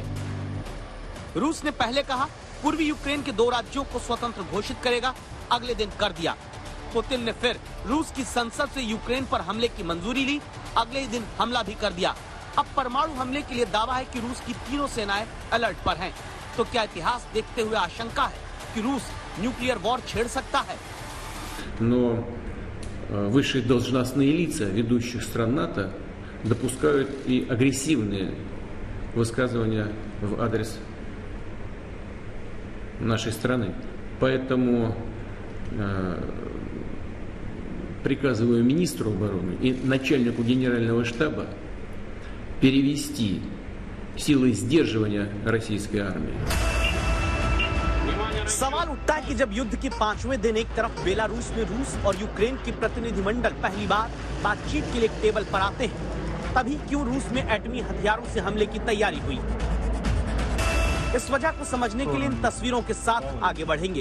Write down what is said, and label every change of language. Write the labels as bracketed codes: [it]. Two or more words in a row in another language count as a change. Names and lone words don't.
[hi] रूस ने पहले कहा पूर्वी यूक्रेन के 2 राज्यों को स्वतंत्र घोषित करेगा, अगले दिन कर दिया। पुतिन ने फिर रूस की संसद से यूक्रेन पर हमले की मंजूरी ली, अगले दिन हमला भी कर दिया। अब परमाणु हमले के लिए दावा है कि रूस की तीनों सेनाएं अलर्ट पर हैं। तो क्या इतिहास देखते हुए आशंका है कि रूस [en] nuclear war [hi] छेड़ सकता है? [ru] Высшие должностные лица ведущих стран НАТО допускают и агрессивные высказывания в адрес нашей страны. Поэтому приказываю министру обороны и начальнику генерального штаба перевести силы сдерживания российской армии. [hi] सवाल उठता है कि जब युद्ध के 5वें दिन एक तरफ बेलारूस में रूस और यूक्रेन के प्रतिनिधिमंडल पहली बार बातचीत के लिए टेबल पर आते हैं, तभी क्यों रूस में एटमी हथियारों से हमले की तैयारी हुई? इस वजह को समझने के लिए इन तस्वीरों के साथ आगे बढ़ेंगे।